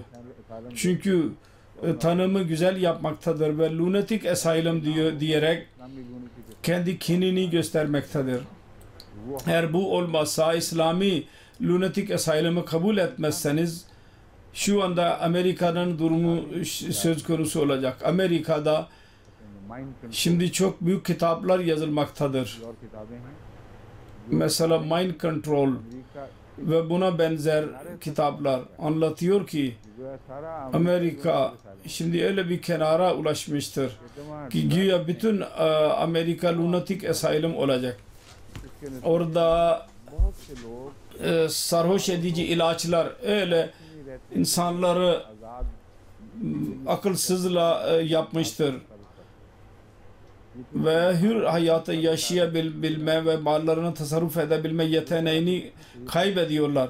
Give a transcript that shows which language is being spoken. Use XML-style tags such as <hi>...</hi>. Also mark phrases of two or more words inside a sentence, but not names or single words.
<tr>Çünkü tanımı güzel yapmaktadır ve</tr> <en>lunatic asylum</en> <tr>diyerek kendi kinini göstermektedir. Eğer bu olmazsa İslami</tr> <en>lunatic asylum'ı</en> <tr>kabul etmezseniz şu anda Amerika'nın durumu söz konusu olacak. Amerika'da şimdi çok büyük kitaplar yazılmaktadır.</tr> <ur>اور کتابیں ہیں</ur> <tr>Mesela Mind Control</tr> <ur>अमेरिका</ur> <tr>ve buna benzer kitaplar anlatıyor ki</tr> <ur>جو ہے سارا</ur> <tr>Amerika şimdi öyle bir kenara ulaşmıştır ki güya bütün Amerika</tr> <en>lunatic asylum</en> <tr>olacak. Orada</tr> <ur>بہت سے لوگ</ur> <tr>sarhoş edici ilaçlar öyle insanları</tr> <ur>आज़ाद</ur> <tr>akılsızla yapmıştır ve hür hayatı yaşayabilme ve mallarını tasarruf edebilme yeteneğini kaybediyorlar.</tr>